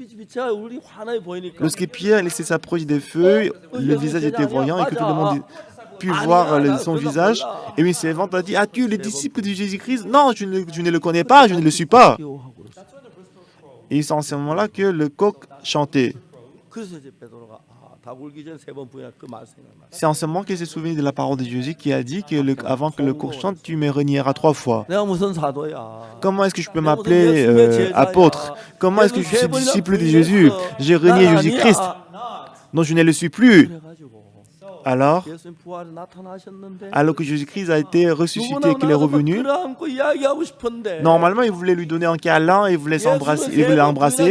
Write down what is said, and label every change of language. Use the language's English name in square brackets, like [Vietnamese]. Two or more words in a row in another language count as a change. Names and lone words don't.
[French] Lorsque Pierre s'approche des feux, le visage était voyant et que tout le monde pu voir son visage. Et une servante a dit, as-tu les disciples de Jésus-Christ? Non, je ne le connais pas, je ne le suis pas. Et c'est en ce moment-là que le coq chantait. [Korean] 그래서 이제 베드로가 다 굴기 전 세 번 부인할 그 말 생각나. [French] C'est en ce moment qu'il s'est souvenu de la parole de Jésus qui a dit que avant que le coq chante, tu me renieras 3 fois. [Korean] 내가 무슨 사도야? [French] Comment est-ce que je peux m'appeler apôtre? Comment est-ce que je suis disciple de Jésus? J'ai renié Jésus-Christ. Non, je ne le suis plus. Alors que Jésus-Christ a été ressuscité, qu'il est revenu, normalement, il voulait lui donner un câlin, il voulait l'embrasser.